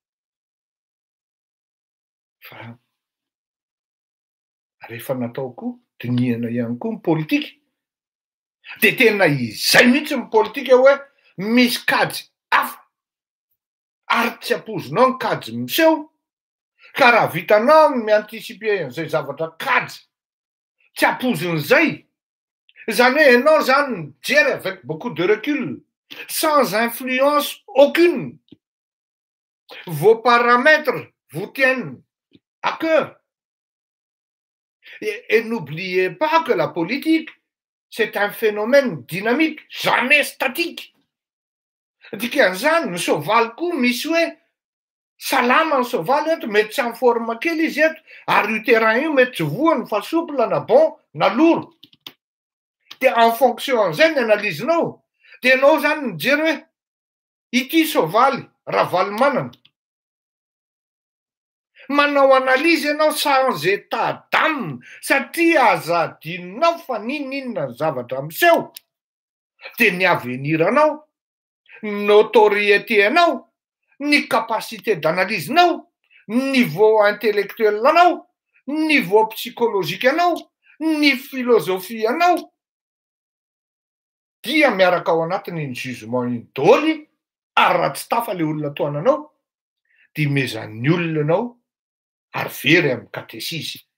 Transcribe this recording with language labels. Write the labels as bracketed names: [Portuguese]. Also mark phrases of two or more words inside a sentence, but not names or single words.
[Malagasy] Fa rehefa nataoko dinihana ihany koa ny politika de tena izay mihitsy ny politika hoe misy kajy hafa ary tsy ampozonao ny kajy miseho. Ka raha vitanao mianticiper an'izay zavatra kajy tsy ampozin'izay, zany hoe ianao zany mijery [French] avec beaucoup de recul, sans influence aucune. Vos paramètres vous tiennent à cœur. Et n'oubliez pas que la politique, c'est un phénomène dynamique, jamais statique. [Malagasy] Dikan'izany ny soavaly koa misy hoe salama ny soavaly eto, mety tsy amin'ny forme kely izy eto, ary io terrain io mety tsy voany fa souple na bon na lourd. Dia en fonction an'izay ny analizinao. Dia ianao zany mijery hoe ity soavaly raha valy manana. Manao analizy ianao [French] sans état d'âme [Malagasy] satria azadinao fa ninona ny zavatra miseho. Dia ny aveniranao, ny notoriété anao, ny [French] capacité d'analyse- [Malagasy] nao, [French] niveau intellectuel [Malagasy] anao, [French] niveau psychologique [Malagasy] anao, ny philosophie anao, dia miaraka ao anatin'iny jugement iny daholo ary raha tsy tafa le olona toananao dia mezan'ny olona anao ary very amin'ny katesisy.